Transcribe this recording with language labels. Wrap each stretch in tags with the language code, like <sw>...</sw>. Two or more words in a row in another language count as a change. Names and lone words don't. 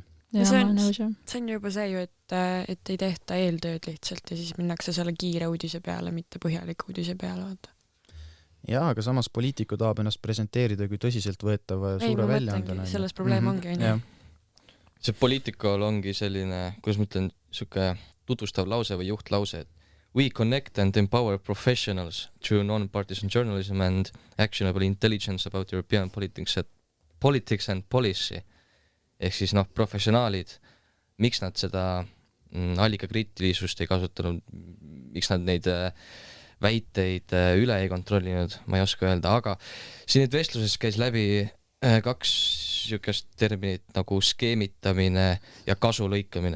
<et>Ja see on juba see ju, et ei tehta eeltööd lihtsalt ja siis minnakse selle kiire uudise peale, mitte põhjaliku uudise peale. Jaa, aga samas Politico tahab ennast presenteerida kui tõsiselt võetava suure väljaandena. Selles probleem ongi. See Politicol ongi selline, kuidas ma ütlen, siuke tutvustav lause või juhtlause, et</et> <en>we connect and empower professionals through non-partisan journalism and actionable intelligence about European politics and policy.</en> <et>Ehk siis professionaalid, miks nad seda allikakriitilisust ei kasutanud, miks nad neid väiteid üle ei kontrollinud, ma ei oska öelda, aga siin nüüd vestluses käis läbi 2 siukest terminit nagu skeemitamine ja kasu lõikamine.</et>